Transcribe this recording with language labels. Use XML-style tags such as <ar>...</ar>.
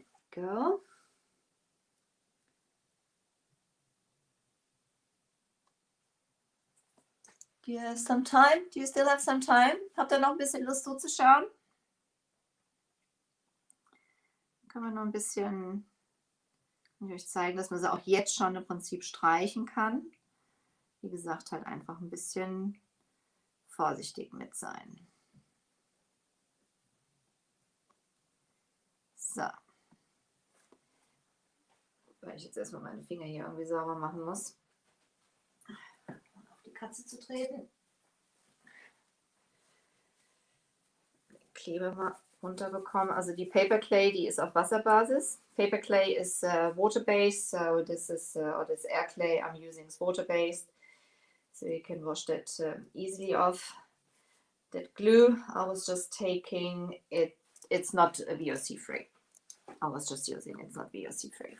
<en>go. Do you have some time? Do you still have some time?</en> <de>Habt ihr noch ein bisschen Lust zuzuschauen? Kann man noch ein bisschen euch zeigen, dass man sie auch jetzt schon im Prinzip streichen kann. Wie gesagt, halt einfach ein bisschen vorsichtig mit sein. So. Weil ich jetzt erstmal meine Finger hier irgendwie sauber machen muss. Auf die Katze zu treten. Kleber mal runterbekommen. Also die Paper Clay, die ist auf Wasserbasis.</de> <en>Paper Clay is water-based, so this is or this air clay I'm using is water-based, so you can wash that easily off. That glue, I was just taking it. It's not VOC free. I was just using it's not VOC free.</en>